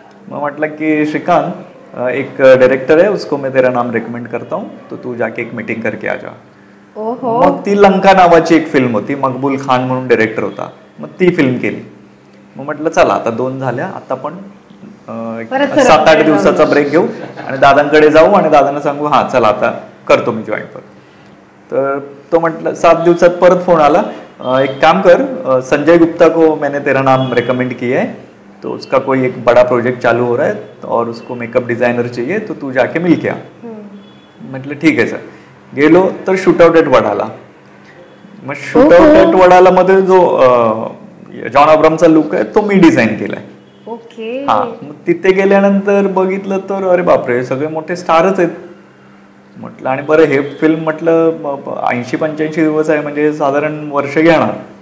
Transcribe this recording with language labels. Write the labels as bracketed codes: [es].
[mr] मग म्हटलं की [hi] श्रीकांत एक डायरेक्टर है उसको मैं तेरा नाम रेकमेंड करता हूँ, तो तू जाके एक मीटिंग करके आ जा. [mr] मग ती लंका नावाची एक फिल्म होती, मकबूल खान म्हणून डायरेक्टर होता, मग ती फिल्म केली. मग म्हटलं चला आता 2 झाल्या, आता पण 7-8 दिवसाचा ब्रेक घेऊ आणि दादांकडे जाऊ आणि दादांना सांगू हा चला आता करतो मी जॉईन परत. तर तो म्हटलं 7 दिवसात परत फोन आला, [hi] एक काम कर, संजय गुप्ता को मैंने तेरा नाम रेकमेंड किया है, तो उसका कोई एक बड़ा प्रोजेक्ट चालू हो रहा है और उसको मेकअप डिजाइनर चाहिए, तो तू जाके मिल के आ. [mr] म्हटलं ठीक आहे सर. गेलो तर शूटआउट एट वडाला. मग शूटआउट एट वडाला मध्ये जो जॉन अब्रामचा लुक आहे तो मी डिझाईन केलाय. हा, मग तिथे गेल्यानंतर बघितलं तर अरे बापरे सगळे मोठे स्टारच आहेत. म्हटलं आणि बरं हे फिल्म म्हटलं 80-85 दिवस आहे म्हणजे साधारण वर्ष घेणार.